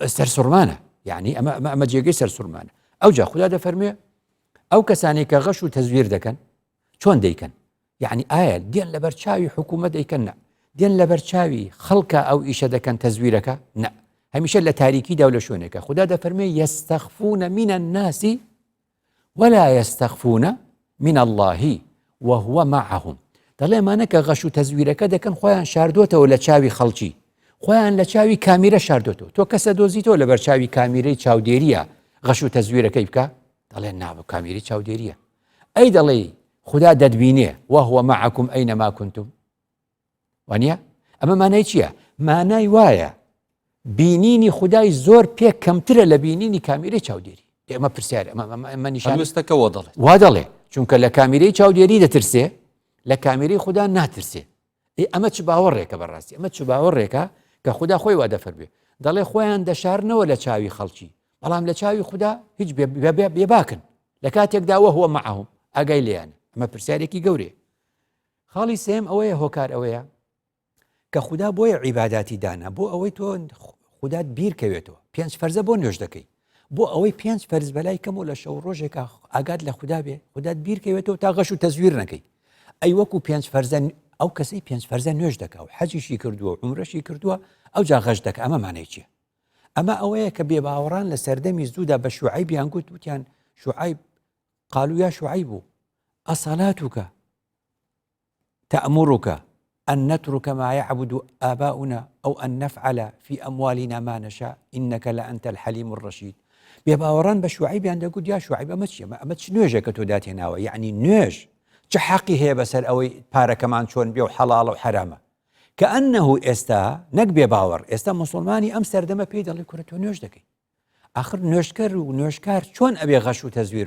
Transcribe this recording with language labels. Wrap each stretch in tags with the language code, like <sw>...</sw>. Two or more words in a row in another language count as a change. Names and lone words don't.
<ckb>سەرسوورمانە یعنی ئەمە جێگەی سەرسوورمانە ئەوجا خوددا دەفەرمێ ئەو کەسانی کە غەش و تەزویر دەکەن چۆن دەیکەن یعنی ئایا دێن لەبەر چاوی حکوومەت دەیکەن نە دێن لەبەر چاوی خەڵکە ئەو ئیشە دەکەن تەزویرەکە نە هەمیشە لە تاریکیدا و لە شوێنێکە خوددا دەفەرمێ</ckb> <ar>یەستەخفونە من الناس ولا يستخفون من الله وهو معهم</ar> <ckb>دەڵێ مانە کە غەش و تەزویرەکە دەکەن خۆیان شاردوتەوە لە چاوی خەڵکی خۆیان لە چاوی کامیرە شاردوتەوە تۆ کەسە دۆزیتەوە لەبەر چاوی کامیرەی چاودێریە غەش و تەزویرەکەی بکە دەڵێ نابە کامیری چاودێریە ئەی دەڵێ خوددا دەتبینێ</ckb> <ar>وهو معكم أينما كنتم</ar> <ckb>وانە ئەمە مانای چییە مانای وایە بینینی خدای زۆر پێ کەمترە لە بینینی کامیرەی چاودێری ئەمە پرسیارە ئەمە نیشانستەکە وا دەڵێ چونکە لە کامیرەی چاودێری دەترسێ لە کامیرەی خوددا ناترسێ ئەمە چ باوەڕێکە بەڕاستی ئەمە چ باوەڕێکە کە خوددا خۆی وا دەفەرمێ دەڵێ خۆیان دەشارنەوە لە چاوی خەڵکی بەڵام لە چاوی خوددا هیچ بێباکن لە کاتێکداوە</ckb> <ar>هو معهم</ar> <ckb>ئاگای لێیان ئەمە پرسیارێکی گەورەیە خاڵی سێم ئەوەیە هۆکار ئەوەیە کە خوددا بۆیە عیباداتی دانا بۆ ئەوەی تۆ خوددات بیرکەوێتەوە پێنج فەرزە بۆ نوێژ دەکەی بۆ ئەوەی پێنج فەرز بەلای کەم و لە شەو ڕۆژێکە ئاگات لە خوددا بێ خوددات بیرکەوێتەوە تا غەش و تەزویر نەکەی ئەی وەکو پێنج فەرزە ئەو کەسەی پێنج فەرزە نوێژ دەکا و حەجیشی کردووە و عومرەشی کردووە ئەو جا غەش دەکە ئەمە مانای چییە ئەمە ئەوەیە کە بێباوەڕان لە سەردەمی زوودا بە شوعەیبیان گوت وتیان شوعەیب</ckb> <ar>قالوا يا شعيب أصلاتك تأمرك أن نترك ما يعبد آباؤنا أو أن نفعل في أموالنا ما نشاء إنك لأنت الحليم الرشيد</ar> <ckb>بێباوەڕان بە شوعەیبیان دەگوت یا شوعەیب ئەمە چییە ئەمە چ نوێژێکە تۆ داتێناوە یعنی نوێژ چ حەقی هەیە بەسەر ئەوەی پارەکەمان چۆن بێ و حەڵاڵە و حرامە کە ئەنەهو ئێستا نەک بێباوەڕ ئێستا مسلمانی ئەم سەردەمە پێی دەڵێ کورە تۆ نوێژ دەکەی آخر نوێژکەر و نوێژکار چۆن ئەبێ غەش و تەزویر</ckb>